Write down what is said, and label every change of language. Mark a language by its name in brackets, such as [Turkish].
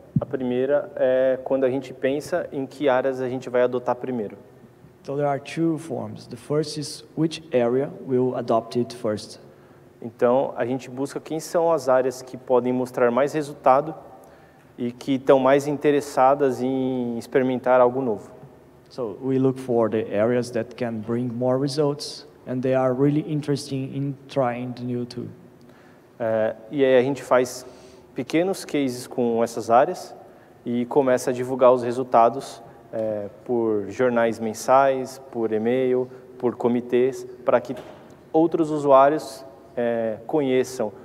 [Portuguese] A primeira é quando a gente pensa em que áreas a gente vai adotar primeiro. [English] So there are two forms. The first is which area we'll adopt it first. [Portuguese] Então, a gente busca quem são as áreas que podem mostrar mais resultado e que estão mais interessadas em experimentar algo novo. [English] So we look for the areas that can bring more results, and they are really interesting in trying the new tool. [Portuguese] E aí a gente faz pequenos cases com essas áreas e começa a divulgar os resultados por jornais mensais, por e-mail, por comitês, para que outros usuários conheçam